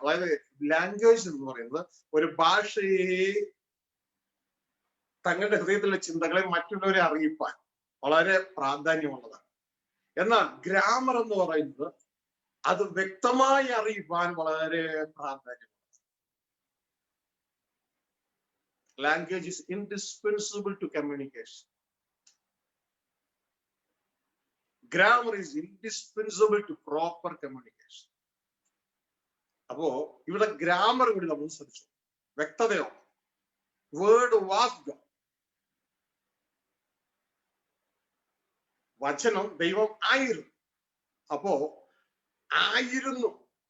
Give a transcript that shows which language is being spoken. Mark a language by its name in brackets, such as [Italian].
[Malayalam] അതായത് ലാംഗ്വേജ് എന്ന് പറയുന്നത് ഒരു ഭാഷയെ തങ്ങളുടെ ഹൃദയത്തിലെ ചിന്തകളെ മറ്റുള്ളവരെ അറിയിപ്പാൻ വളരെ പ്രാധാന്യമുള്ളതാണ്. എന്നാൽ ഗ്രാമർ എന്ന് പറയുന്നത് അത് വ്യക്തമായി അറിയിപ്പാൻ വളരെ പ്രാധാന്യം. [English] Language is indispensable to communication. Grammar is indispensable to proper communication. [Malayalam] അപ്പോ ഇവിടെ ഗ്രാമർ കൂടി നമ്മൾ ശ്രദ്ധിച്ചു. [English] വ്യക്തതയോ. Word was God. [Malayalam] വചനം ദൈവം ആയിരുന്നു. അപ്പോ ആയിരുന്നു.